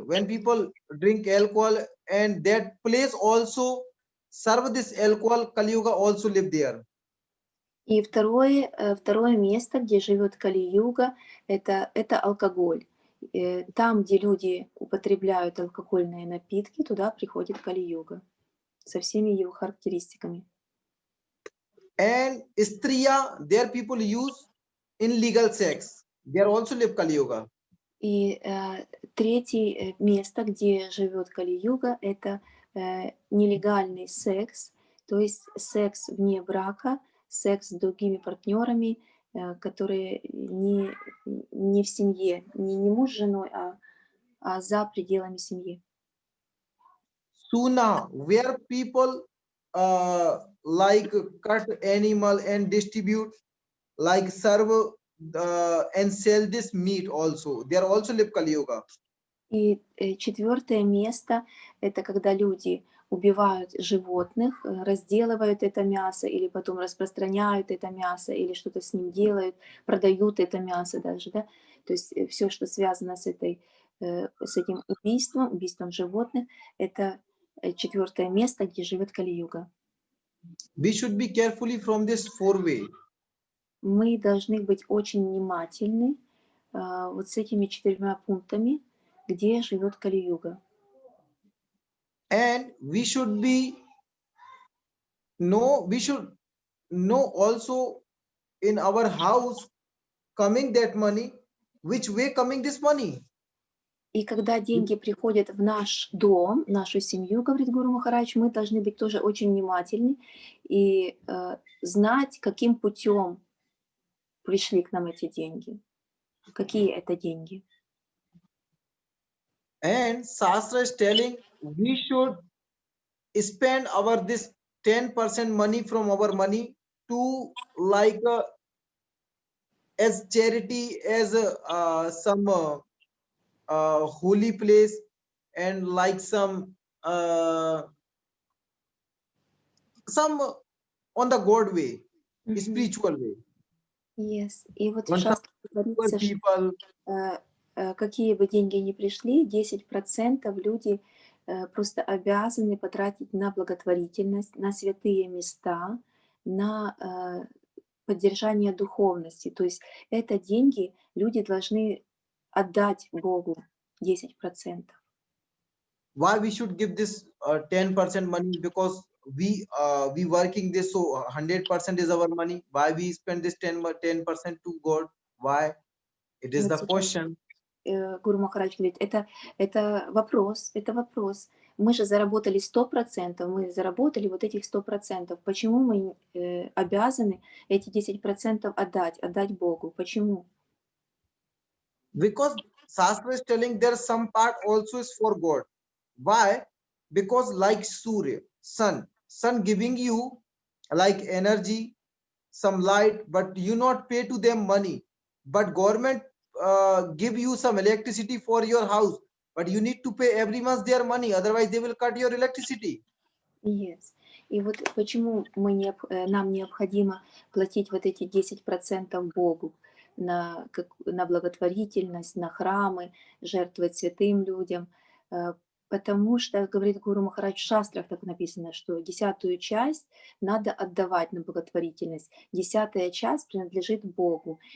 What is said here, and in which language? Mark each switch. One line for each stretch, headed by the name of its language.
English: When people drink alcohol and that place also serve this alcohol, Kali Yuga also live there.
Russian: И второе место, где живет Кали-юга, это алкоголь. Там, где люди употребляют алкогольные напитки, туда приходит Кали-юга со всеми его характеристиками.
English: And Striya, there people use illegal sex. There also live Kali Yuga.
Russian: И третье место, где живет Кали-юга, это нелегальный секс, то есть секс вне брака, секс с другими партнерами, которые не в семье, не муж с женой, а за пределами семьи.
English: Suna, where people like cut animal and distribute, like serve and sell this meat also. There also live Kali Yuga.
Russian: И четвертое место — это когда люди убивают животных, разделывают это мясо или потом распространяют это мясо или что-то с ним делают, продают это мясо даже, да. То есть все, что связано с этим убийством животных, это четвертое место, где живет Кали-юга.
English: We should be carefully from this four way.
Russian: Мы должны быть очень внимательны вот с этими 4 пунктами, где живет Кали-юга.
English: And we should know also in our house coming that money, which way coming this money.
Russian: И когда деньги приходят в наш дом, в нашу семью, говорит Гуру Махарадж, мы должны быть тоже очень внимательны и знать, каким путем пришли к нам эти деньги, какие это деньги.
English: And Shastra is telling we should spend our this 10% money from our money to like as charity, as some holy place, and like some on the God way, spiritual way.
Russian: Yes. И вот в
English: When some
Russian: Шастре говорится, что
English: people
Russian: какие бы деньги ни пришли, 10% люди просто обязаны потратить на благотворительность, на святые места, на поддержание духовности. То есть это деньги люди должны отдать Богу 10%.
English: why we should give this 10% money, because we working this, so 100% is our money. Why we spend this 10% to God? Why? It is
Russian: Вот
English: the
Russian: сейчас
English: question.
Russian: Гуру Махарадж говорит, это вопрос. Мы же заработали 100%, мы заработали вот этих 100%. Почему мы обязаны эти 10% отдать Богу? Почему?
English: Because Shastra is telling there some part also is for God. Why? Because like Surya, sun giving you like energy, some light, but you not pay to them money. But government give you some electricity for your house, but you need to pay every month their money, otherwise they will cut your electricity. Yes.
Russian: И вот почему нам необходимо платить вот эти 10% Богу на благотворительность, на храмы, жертвовать святым людям. Потому что, говорит Гуру Махарадж, в шастрах так написано, что 10-ю часть надо отдавать на благотворительность, 10-я часть принадлежит Богу.